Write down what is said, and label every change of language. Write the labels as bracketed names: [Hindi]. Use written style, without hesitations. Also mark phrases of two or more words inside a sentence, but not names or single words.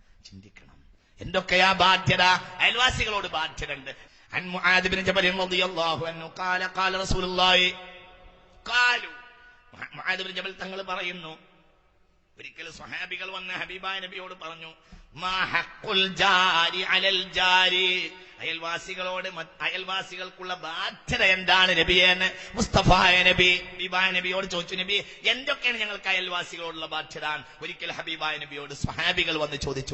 [Malayalam] ചിന്തിക്കണം. എന്തൊക്കെയാ ബാധ്യത? അയൽവാസികളോട് ബാധ്യത ഉണ്ട്. [Arabic] عن معاذ بن جبل رضي الله عنه قال قال رسول الله قالوا معاذ بن جبل [Malayalam] തങ്ങൾ പറയുന്നു, ഒരിക്കൽ സ്വഹാബികൾ വന്ന് ഹബീബായ നബിയോട് പറഞ്ഞു, [Arabic] ما حق الجار على الجار, [Malayalam] അയൽവാസികൾക്കുള്ള ബാധ്യത എന്താണ് നബിയെ എന്ന് മുസ്തഫായ നബി ഹബീബായ നബിയോട് ചോദിച്ചു. നബി, എന്തൊക്കെയാണ് ഞങ്ങൾക്ക് അയൽവാസികളോടുള്ള ബാധ്യത? ഒരിക്കൽ ഹബീബായ നബിയോട് സ്വഹാബികൾ വന്ന് ചോദിച്ചു.